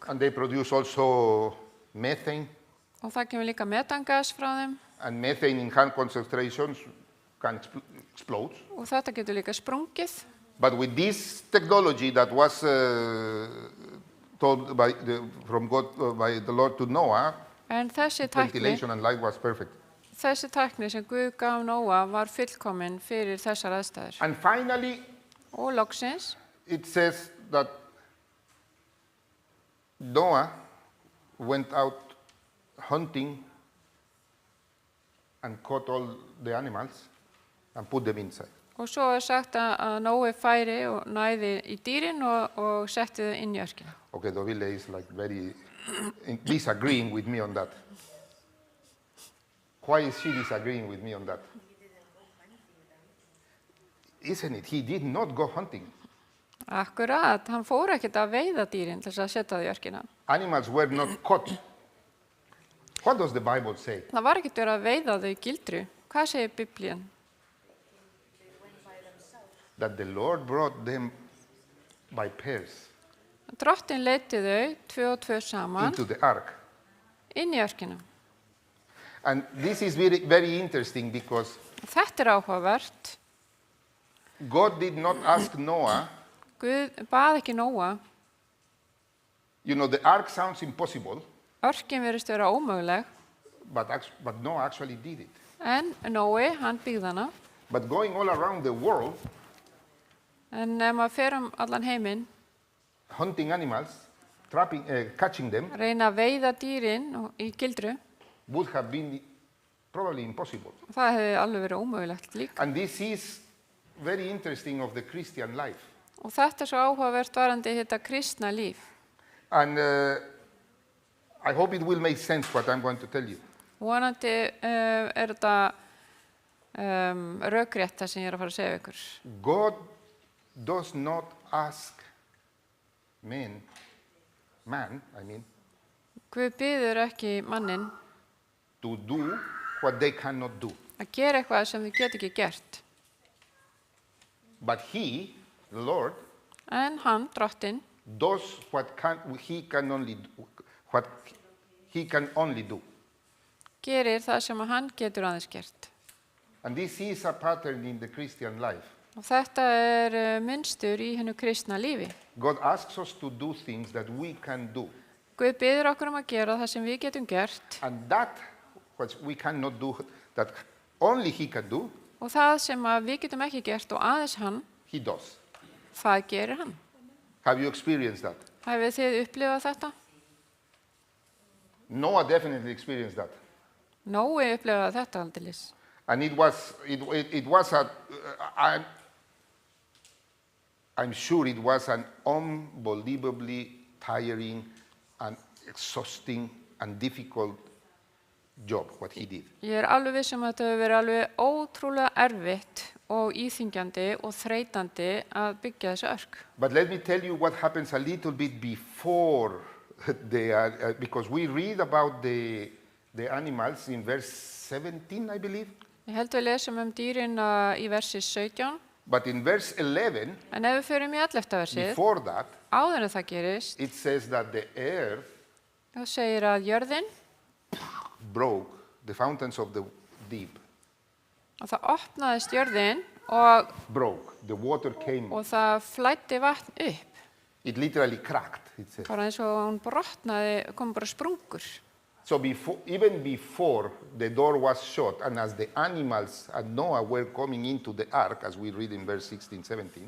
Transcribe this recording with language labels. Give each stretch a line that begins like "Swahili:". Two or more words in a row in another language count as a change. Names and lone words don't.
English: And they produce also methane.
Icelandic: og það kemur líka metangas frá þeim
English: And methane in high concentrations can explode.
Icelandic: og þetta getur líka sprungið.
English: But with this technology that was told from God by the Lord to Noah,
Icelandic: En þessi
English: ventilation and light was perfect.
Icelandic: tækni sem Guð gaf Nóa var fullkomin fyrir þessar aðstæður.
English: And finally,
Icelandic: Og loksins,
English: it says that Noah went out hunting and caught all the animals and put them inside.
Icelandic: og svo er sagt að Nói færi og næði í dýrin og setti þau inn í örkina.
English: Okay, Dovile is like very disagreeing with me on that. Why is she disagreeing with me on that? Isn't it? He did not go hunting.
Icelandic: Akkurat, hann fór ekkert að veiða dýrin til þess að setja þau í örkina.
English: Animals were not caught. What does the Bible say?
Icelandic: Það var ekkert verið að veiða þau í gildru. Hvað segir Biblían?
English: That the Lord brought them by pairs
Icelandic: Drottinn leiddi þau, 2 og 2 saman,
English: into the ark.
Icelandic: inn í örkina.
English: And this is very, very interesting because
Icelandic: Þetta áhugavert.
English: God did not ask Noah,
Icelandic: Guð bað ekki Nóa.
English: you know, the ark sounds impossible,
Icelandic: Örkin verðist vera ómöguleg,
English: but Noah actually did it.
Icelandic: en Nói, hann byggði hana.
English: But going all around the world,
Icelandic: En ef maður fer allan heiminn,
English: hunting animals, catching them,
Icelandic: reyna að veiða dýrin í gildru,
English: would have been probably impossible.
Icelandic: það hefði alveg verið ómögulegt líka.
English: And this is very interesting of the Christian life.
Icelandic: Og þetta svo áhugavert varandi þetta kristna líf.
English: And I hope it will make sense what I'm going to tell you.
Icelandic: Vonandi þetta rökrétt það sem ég að fara að segja ykkur.
English: God does not ask man,
Icelandic: Guð biður ekki mannin
English: to do what they cannot do.
Icelandic: að gera eitthvað sem þau get ekki gert.
English: But he, the Lord,
Icelandic: En hann, Drottinn,
English: does what he can only do.
Icelandic: gerir það sem hann getur aðeins gert.
English: And this is a pattern in the Christian life.
Icelandic: Og þetta mynstur í hennu kristna lífi.
English: God asks us to do things that we can do.
Icelandic: Guð biður okkur að gera það sem við getum gert.
English: And that, what we cannot do, that only he can do,
Icelandic: Og það sem við getum ekki gert og aðeins hann,
English: he does.
Icelandic: það gerir hann.
English: Have you experienced that?
Icelandic: Hafið þið upplifað þetta?
English: Noah definitely experienced that.
Icelandic: Nói upplifaði þetta aldeilis.
English: And it was I'm sure it was an unbelievably tiring and exhausting and difficult job, what he did.
Icelandic: Ég alveg viss að þetta hefur verið alveg ótrúlega erfitt og íþyngjandi og þreytandi að byggja þessu örk.
English: But let me tell you what happens a little bit before because we read about the animals in verse 17, I believe.
Icelandic: Ég held við lesum dýrin í versi 17.
English: But in verse 11,
Icelandic: En ef við förum í 11. versið,
English: before that,
Icelandic: áður en það gerist,
English: it says that the earth
Icelandic: þá segir að jörðin,
English: broke, the fountains of the deep
Icelandic: og það opnaðist jörðin og
English: broke, the water came,
Icelandic: það flæddi vatn upp.
English: it literally cracked, it says.
Icelandic: Bara eins og hún brotnaði, kom bara sprungur.
English: So even before the door was shut, and as the animals and Noah were coming into the ark, as we read in verse 16, 17,